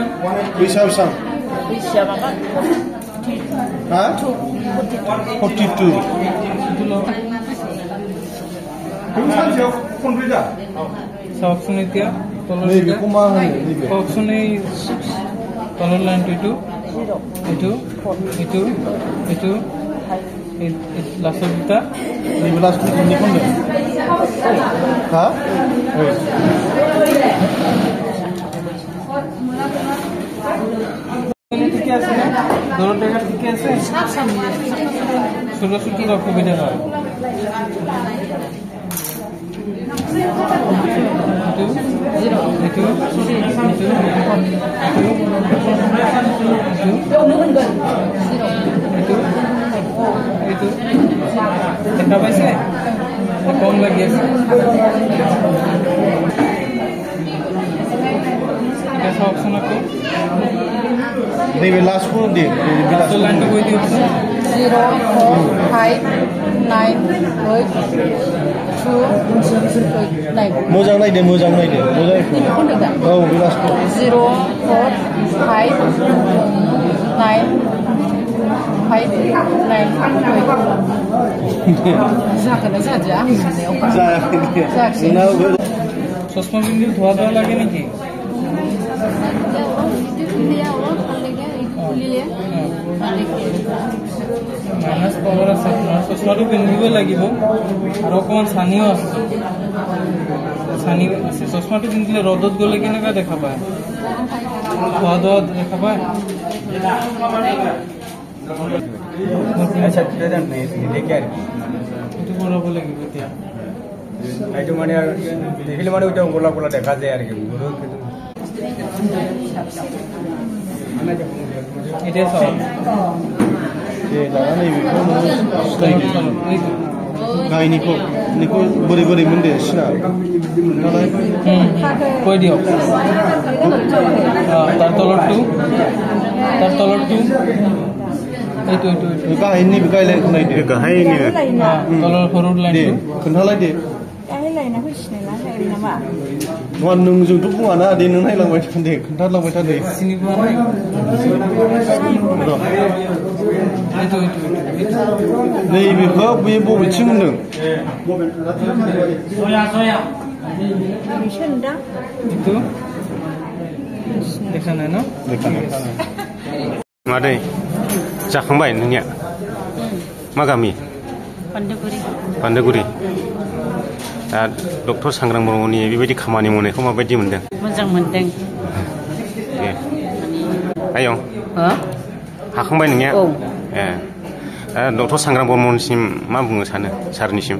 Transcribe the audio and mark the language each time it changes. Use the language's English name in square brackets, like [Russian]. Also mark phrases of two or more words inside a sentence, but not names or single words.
[Bodo] बैसा बेसां हा 42 सानसेयाव खनब्रै दा [Assamese] চাওকচোন এতিয়া তলৰ [Bodo] नैबेखौ मा होनो नैबे [Assamese] কওকচোন এই তলৰ লাইনটো এইটো এইটো এইটো লাষ্টৰ দুটা [Bodo] नैबे लास्ट मोननैखौ होनदों हा [Assamese] ঠিকে আছে নে দৌৰৰ জেগাত ঠিকে আছে [Bangla] ছোট ছোট অসুবিধা [Assamese] হয় দেখা পাইছে কম লাগি আছে এটা চাওকচোন আকৌ [Bodo] नैबे लास्टखौ दे [Assamese] লাষ্টৰ লাইনটো কৈ দিয়কচোন 0 4 5 9 8 2 9 [Bodo] मोजां नायदो मोजां औ बे लास्टखौ 0 4 5 9 5 9 जाखोना जादिया आंनि साननायाव जायाखै [Assamese] চশমা পিন্ধি ধোৱা ধোৱা লাগে নেকি [English] minus power [Assamese] আছে আপোনাৰ চশমাটো পিন্ধিবই লাগিব আৰু অকণমান ছানিও আছে ছানি আছে চশমাটো পিন্ধিলে ৰ'দত গ'লে কেনেকুৱা দেখা পায় ধোৱা ধোৱা দেখা পায় এইটো কৰাব লাগিব এতিয়া এইটো মানে আৰু দেখিলে মানে [Bangla] ওইটা গোলা গোলা দেখা যায় আর কি [Assamese] এতিয়া চাওক [Bodo] गायनिखौ बोरै बोरै मोनदे सिना [Assamese] কৈ দিয়ক তাৰ তলৰটো এইটো [Bodo] गाहायनि गायलाइन खोनायदो गाहायनो [Assamese] তলৰ সৰু [Bodo] दे [Assamese] লাইनটো [Bodo] खोन्थालायदे नङा नोंजोंथ' बुङाना दे नों नायलांबाय था दे खोन्थालांबाय था दे [Assamese] চিনি পোৱা নাই এইটো [Bodo] नैबेखौ बे बबेथिं होनदों [Assamese] এইটো দেখা নাই ন [Bodo] मादै जाखांबाय नोंनिया मा गामि बान्दोगुरि दा डक्टर सांग्रां ब्रह्मनि बेबायदि खामानि मावनायखौ माबायदि मोनदों मोजां मोनदों ए आयं हाखांबाय नोंनिया ए डक्टर सांग्रां ब्रह्मनिसिम मा बुंनो सानो सारनिसिम